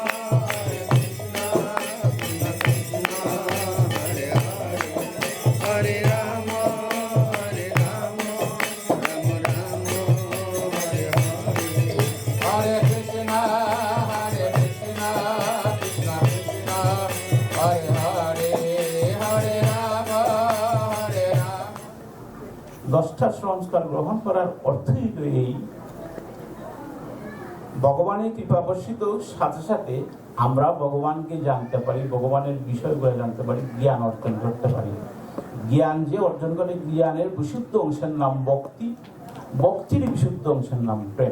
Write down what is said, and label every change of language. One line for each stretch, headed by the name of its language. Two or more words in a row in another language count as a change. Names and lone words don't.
Sanskrit: हरे राम, हरे राम, राम राम, हरे हरे. हरे कृष्ण, कृष्ण कृष्ण, हरे हरे, हरे राम, राम।
Bangla: 10টা সংস্কার গ্রহণ করার অর্থই তো এই ভগবানের কৃপাবর্ষিত সাথে সাথে আমরা ভগবানকে জানতে পারি, ভগবানের বিষয়গুলো জানতে পারি, জ্ঞান অর্জন করতে পারি। জ্ঞান যে অর্জন করে, জ্ঞানের বিশুদ্ধ অংশের নাম ভক্তি, ভক্তির বিশুদ্ধ অংশের নাম প্রেম।